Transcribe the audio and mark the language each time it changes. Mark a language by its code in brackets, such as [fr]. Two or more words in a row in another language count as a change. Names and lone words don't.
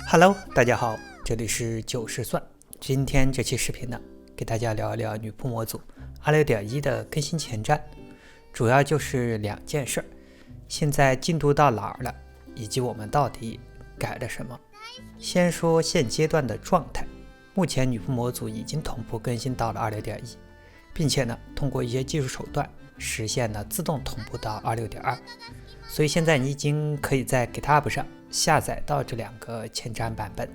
[zh] Hello， 大家好，這裡是90算。今天這期視頻呢，給大家聊一聊女仆模組 26.1 的更新前瞻，主要就是2件事。現在進度到哪兒了，以及我們到底改了什麼。先說現階段的狀態，目前女仆模組已經同步更新到了 26.1， 並且呢，通過一些技術手段實現了自動同步到 26.2， 所以現在你已經可以在 GitHub 上下載到这2個前瞻版本。